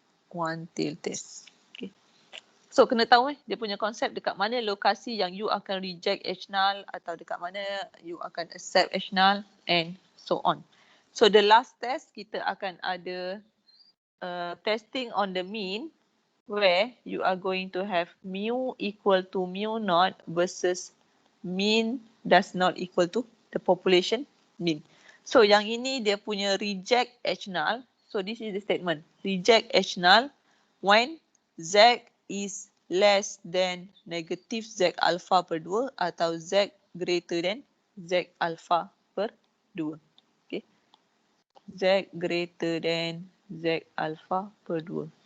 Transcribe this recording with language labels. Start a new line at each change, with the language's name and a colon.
English: One tail test. Okay.
Malay: So kena tahu dia punya konsep dekat mana lokasi yang you akan reject H0 atau dekat mana you akan accept H0
English: and so on. So the last test
Malay: kita akan ada
English: testing on the mean where you are going to have mu equal to mu naught versus mean does not equal to the population mean.
Malay: So yang ini dia punya reject H0.
English: So this is the statement. Reject H0 when Z is less than negative Z alpha per 2
Malay: atau
English: Z greater than Z alpha per 2. Okay. Z greater than Z alpha per 2.